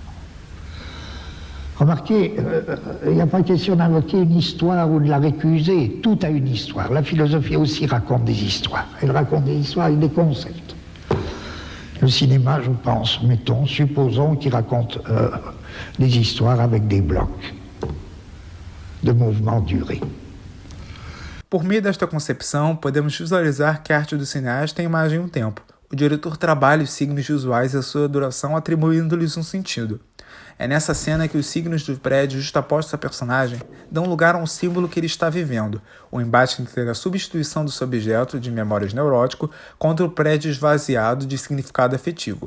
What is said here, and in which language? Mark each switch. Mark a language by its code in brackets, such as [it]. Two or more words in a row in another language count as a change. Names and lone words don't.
[fr] Remarquez, il n'y a pas question d'invoquer une histoire ou de la récuser. Tout a une histoire. La philosophie aussi raconte des histoires. Elle raconte des histoires avec des concepts. Le cinéma, je pense, supposons qu'il raconte des histoires avec des blocs de mouvement duré. [pt] Por meio desta concepção, podemos visualizar que a arte do cineasta tem imagem e um tempo. O diretor trabalha os signos visuais e a sua duração atribuindo-lhes um sentido. É nessa cena que os signos do prédio justapostos à personagem dão lugar a um símbolo que ele está vivendo, o embate entre a substituição desse objeto de memórias neurótico contra o prédio esvaziado de significado afetivo.